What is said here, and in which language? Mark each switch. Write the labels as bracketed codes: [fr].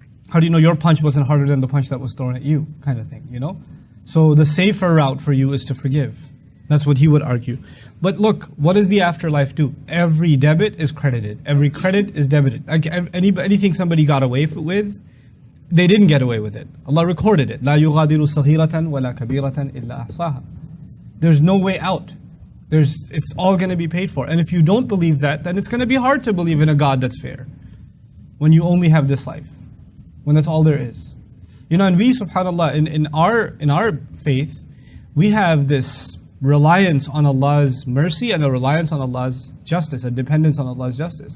[en] How do you know your punch wasn't harder than the punch that was thrown at you, kind of thing, So the safer route for you is to forgive. That's what he would argue. But look, what does the afterlife do? Every debit is credited. Every credit is debited. Anything somebody got away with, they didn't get away with it. Allah recorded it. [ar] لا يغادر صغيرة ولا كبيرة إلا أحصاها. [en] There's no way out. It's all going to be paid for. And if you don't believe that, then it's going to be hard to believe in a God that's fair. When you only have this life. When that's all there is. You know, and we, subhanAllah, in our faith, we have this reliance on Allah's mercy and a reliance on Allah's justice, a dependence on Allah's justice.